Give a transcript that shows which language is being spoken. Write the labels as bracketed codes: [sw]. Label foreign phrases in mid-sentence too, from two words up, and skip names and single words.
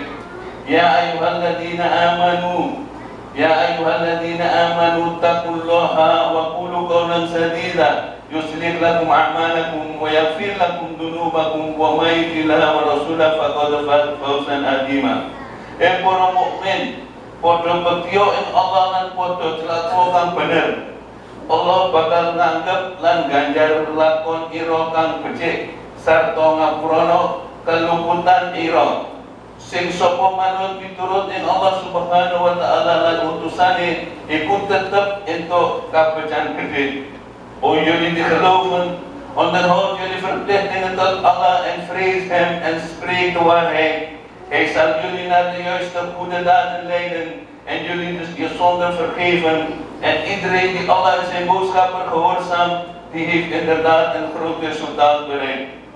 [ar] يا أيها الذين آمنوا يا أيها الذين آمنوا اتقوا الله وقولوا قولا سديدا يصلح لكم أعمالكم ويغفر لكم ذنوبكم ومن يطع الله ورسوله فقد فاز فوزا عظيما. [jv] Para mukmin padha bektya ing Allah lan padha celaka kang bener. Allah bakal nganggep lan ganjar lakon ira kang becik sarta ngapurana keluputan ira. Sing sapa manut piturut ing Allah [ar] سبحانه وتعالى [jv] lan utusane iku tetep entuk kabejan gede. [nl] O jullie die geloven, onderhoud jullie verplichtingen tot Allah en vrees hem en spreek de waarheid. Hij zal jullie naar de juiste goede daden leiden en jullie dus je zonden vergeven. En iedereen die Allah en zijn boodschapper gehoorzaamt, die heeft inderdaad een groot resultaat bereikt.